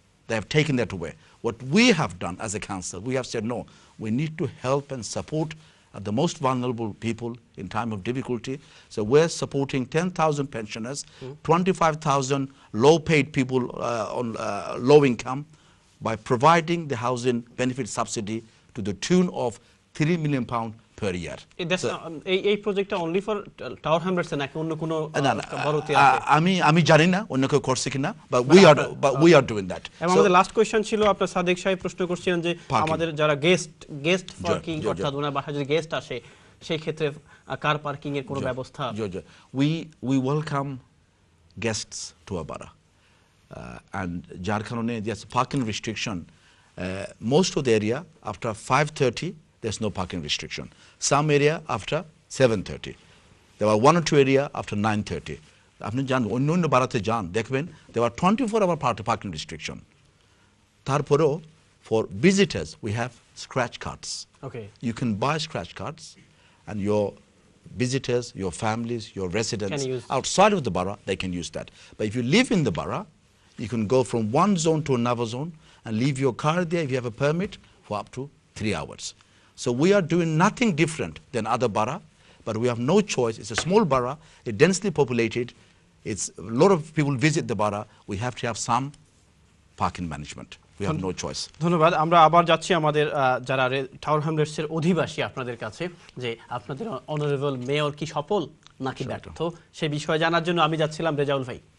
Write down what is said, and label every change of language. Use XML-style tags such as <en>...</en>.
<en>They have taken that away. What we have done as a council, we have said no, we need to help and support the most vulnerable people in time of difficulty. So we're supporting 10,000 pensioners, 25,000 low-paid people on low income by providing the housing benefit subsidy to the tune of £3 million per year.</en> <bn>এই প্রজেক্টটা</bn> <en>only for Tower Hamlets</en> <bn>নাকি অন্য কোনো বড়তে আছে? আমি জানি না অন্য কেউ করছে কিনা,</bn> <en>but we are doing that.</en> <bn>এবং আমাদের লাস্ট কোশ্চেন ছিল, আপনার সাদেক সাহেব প্রশ্ন করছিলেন যে আমাদের যারা গেস্ট পার্কিং অর্থাৎ ওনার বাসায় যদি গেস্ট আসে সেই ক্ষেত্রে কার পার্কিং এর কোনো ব্যবস্থা?</bn> <en>We welcome guests to our borough. And</en> <bn>যার কারণে</bn> <en>there's parking restriction. Most of the area after 5:30 there's no parking restriction. Some area after 7:30. There were 1 or 2 area after 9:30.</en> <bn>আপনি জান অন্য বাড়াতে যান দেখবেন</bn> <en>there were 24-hour parking restriction.</en> <bn>তারপরেও</bn> <en>for visitors we have scratch cards. Okay. You can buy scratch cards and your visitors, your families, your residents outside of the borough, they can use that. But if you live in the borough, you can go from one zone to another zone and leave your car there if you have a permit for up to 3 hours. So we are doing nothing different than other borough, but we have no choice. It's a small borough, it's densely populated, it's a lot of people visit the borough. We have to have some parking management. We have no choice.</en> <bn>ধন্যবাদ। আমরা আবার যাচ্ছি আমাদের যারা tower হ্যামলেটসের অধিবাসী আপনাদের কাছে, যে আপনাদের অনারেবল মেয়র কি সফল নাকি ব্যর্থ সে বিষয়ে জানার জন্য আমি যাচ্ছিলাম রেজাউল ভাই।</bn>